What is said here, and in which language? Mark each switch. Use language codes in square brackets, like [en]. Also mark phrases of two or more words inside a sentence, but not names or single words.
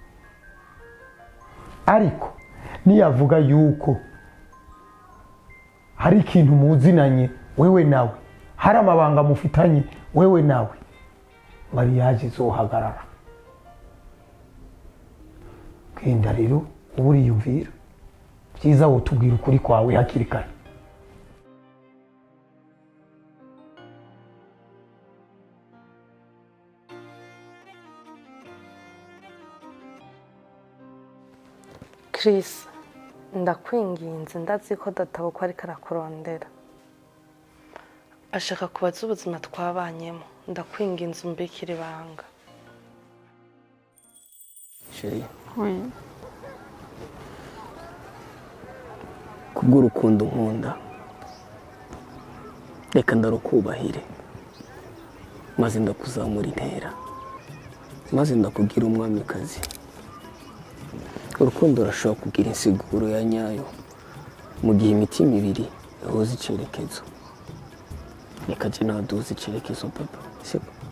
[rn] ariko niyavuga yuko hari ikintu muzinanye wewe nawe hari amabanga mufitanye wewe nawe mariage izohagarara kenda rero uba uriyumvira byiza wotubwira ukuri kwawe hakiri kare Chris ndakwinginze ndazi ko data uko ariko arakurondera ashaka kubaza ubuzima twabanyemo ndakwinginze umbikire ibanga Sheri Oui. kubw'urukundo nkunda reka ndarukubahire maze ndakuzamura intera maze ndakugira umwamikazi urukundo rurashobora kugira insiguro ya nyayo mu gihe imitima ibiri yahuza icyerekezo reka jye nawe duhuze icyerekezo papa siko